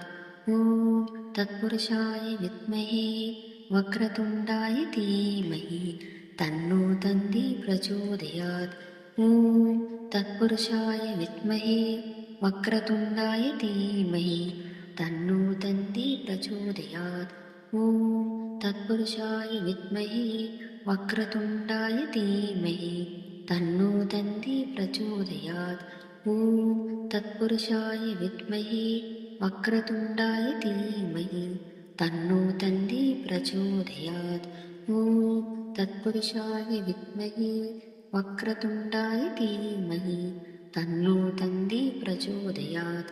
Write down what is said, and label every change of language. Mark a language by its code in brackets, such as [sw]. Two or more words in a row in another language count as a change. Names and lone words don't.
[sa] ॐ तत्पुरुषाय विद्महे वक्रतुण्डाय धीमहि तन्नो दन्ती प्रचोदयात्. ॐ तत्पुरुषाय विद्महे वक्रतुण्डाय धीमहि तन्नो दन्ती प्रचोदयात्. ॐ तत्पुरुषाय विद्महे वक्रतुण्डाय धीमहि तन्नो दन्ती प्रचोदयात्। ॐ तत्पुरुषाय विद्महे वक्रतुण्डाय धीमहि तन्नो दन्ती प्रचोदयात्। ॐ तत्पुरुषाय विद्महे वक्रतुण्डाय धीमहि तन्नो दन्ती प्रचोदयात्।